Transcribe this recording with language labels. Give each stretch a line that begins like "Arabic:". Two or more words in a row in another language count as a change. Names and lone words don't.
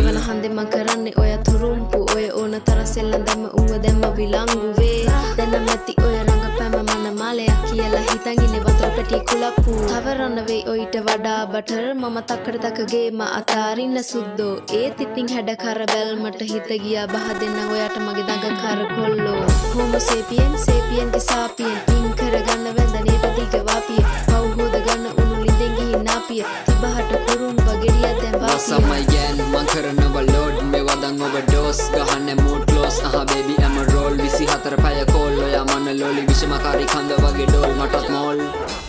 Sinhala: එවන හන්දේ මං කරන්නේ ඔය තුරුම්පු ඔය ඕන තරම් සෙල්ලම් දැම්ම උඹ දැම්ම විලංගුවේ දැන් නැති ඔය රංගපෑම මන මාලයක් කියලා හිතන් ඉන්නේ වතුර පැටි කුලප්පු තවරන්න වෙයි ඔයිට වඩා බටර් මම තක්කඩ තකගේ ම අතාරින්න සුද්දෝ ඒත් ඉතින් හැඩ කර බැල්මට හිත ගියා බහ දෙන්න ඔයාට මගේ දඟ කර කොල්ලෝ
Latin: Homo sapien sapien ki sapien
Sinhala: පින් කරගන්න වැඳ නේද දිග වාපිය පව් හොද ගන්න උණු ලිඳෙන් ගිහින් නාපිය තිබහට කුරුම්බ ගෙඩියක් දැන් වාපිය
English: What's up my gang
Sinhala: මං කරනව load මේ වදන් overdose ගහන්නේ
English: mood close baby I'm a roll
Sinhala: 24 පැය කෝල් ඔයා මන ලෝලි විෂමකාරී කන්ද වගේ ඩෝල් මටත් මෝල්